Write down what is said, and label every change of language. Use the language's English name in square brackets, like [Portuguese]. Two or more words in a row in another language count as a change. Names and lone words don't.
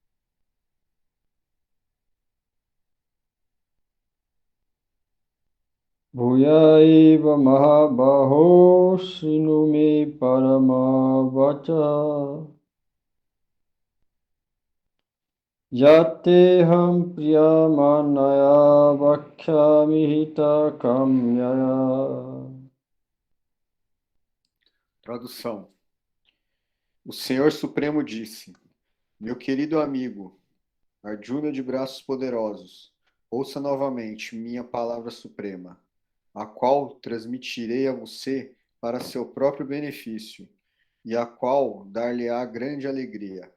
[Sanskrit] भूय एव महाबाहो शृणु मे परमवचः. यत्तेऽहं प्रीयमाणाय वक्ष्यामि हित काम्यया. [Portuguese] Tradução. O Senhor Supremo disse: Meu querido amigo, Arjuna de braços poderosos, ouça novamente minha palavra suprema, a qual transmitirei a você para seu próprio benefício, e a qual dar-lhe-á grande alegria.